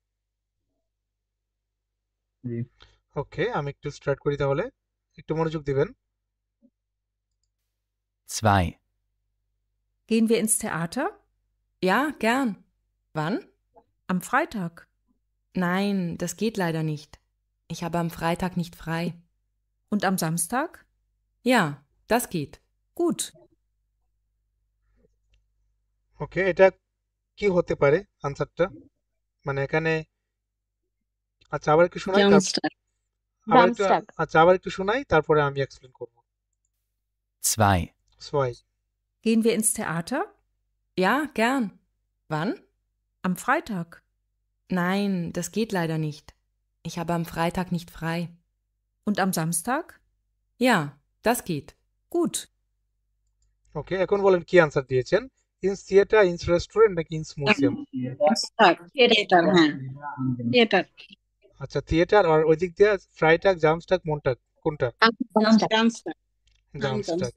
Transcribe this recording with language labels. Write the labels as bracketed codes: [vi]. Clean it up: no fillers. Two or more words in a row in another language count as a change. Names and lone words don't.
[bn] জি। ওকে, আমি একটু স্টার্ট করি তাহলে, একটু মনোযোগ দিবেন। [de] 2, Gehen wir ins Theater? Ja, gern. Wann? Am Freitag. Nein, das geht leider nicht. Ich habe am Freitag nicht frei. Und am Samstag? Ja, das geht. Gut. [bn] ওকে, এটা কি হতে পারে আনসারটা? মানে এখানে, আচ্ছা আবার একটু শোনাই, জামস্টার। জামস্টাক। আচ্ছা আবার একটু শোনাই, তারপরে আমি এক্সপ্লেন করব। 2, সোয়াই। [de] Gehen wir ins Theater? Ja, gern. Wann? Am Freitag. Nein, das geht leider nicht. Ich habe am Freitag nicht frei. Und am Samstag? Ja, das geht. Gut. [bn] ওকে, এখন বলেন কি আনসার দিয়েছেন, [de] ins Theater, ins Restaurant [bn] নাকি [de] ins Museum? [bn] থিয়েটার, হ্যাঁ থিয়েটার। আচ্ছা, থিয়েটার, আর ওই দিক দিয়ে ফ্রাইটাক, জামস্টাক, মনটাক, কোনটা? জামস্টার। জামস্টাক। জামস্টার।